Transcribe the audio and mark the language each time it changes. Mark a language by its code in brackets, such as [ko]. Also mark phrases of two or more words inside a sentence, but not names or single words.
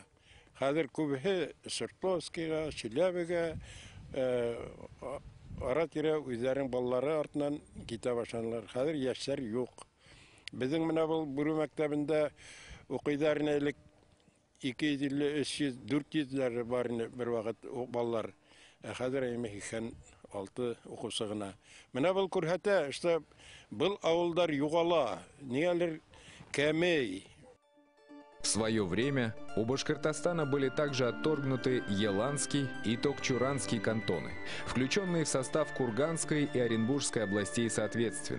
[ba] Хәзер күбе Свердловскийга, Челябига, ара-тирә үзләренең балалары артыннан китә башланылар. Хәзер яшьләр юк. Безнең менә бу Бүре мәктәбендә укыйдар элек 250, 300, 400 бар бер вакыт балалар. Хәзер 6 укучы гына. Менә бу күрһәтә, что был авылдар югала, нигәлер кәмей. [ru] В свое время у Башкортостана были также отторгнуты Еланский и Токчуранский кантоны, включенные в состав Курганской и Оренбургской областей соответственно.